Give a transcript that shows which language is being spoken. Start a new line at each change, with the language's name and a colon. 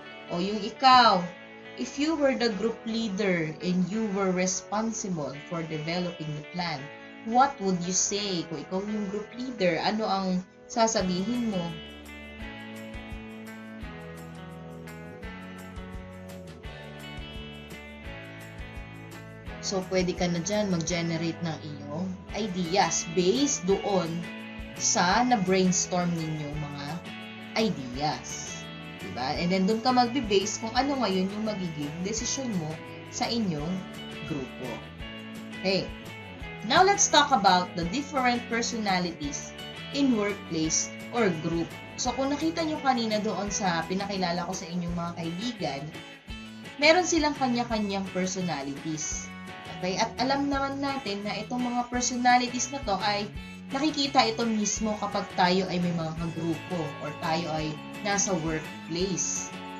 Filipino: O yung ikaw,
English: if you were the group leader and you were responsible for developing the plan, what would you say?
Filipino: Kung ikaw yung group leader, ano ang sasabihin mo? So, pwede ka na dyan mag-generate ng iyong ideas based doon sa na-brainstorm ninyong mga ideas. Diba? And then, doon ka magbe-base kung ano ngayon yung magiging decision mo sa inyong grupo. Okay.
English: Now, let's talk about the different personalities in workplace or group.
Filipino: So, kung nakita nyo kanina doon sa pinakilala ko sa inyong mga kaibigan, meron silang kanya-kanyang personalities. Okay? At alam naman natin na itong mga personalities na to ay nakikita ito mismo kapag tayo ay may mga kagrupo or tayo ay nasa workplace.